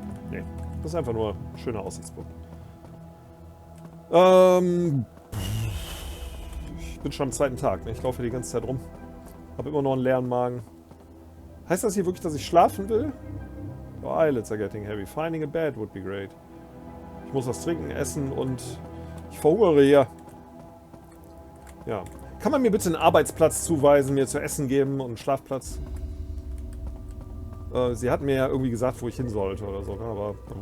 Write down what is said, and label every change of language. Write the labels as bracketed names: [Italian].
[German] Nee, das ist einfach nur ein schöner Aussichtspunkt. Ich bin schon am zweiten Tag. Ne? Ich laufe hier die ganze Zeit rum. Habe immer noch einen leeren Magen. Heißt das hier wirklich, dass ich schlafen will? [English] Your eyelids are getting heavy. Finding a bed would be great. [German] Ich muss was trinken, essen und ich verhungere hier. Ja. Kann man mir bitte einen Arbeitsplatz zuweisen, mir zu essen geben und einen Schlafplatz? Sie hat mir ja irgendwie gesagt, wo ich hin sollte oder so, ne? Aber...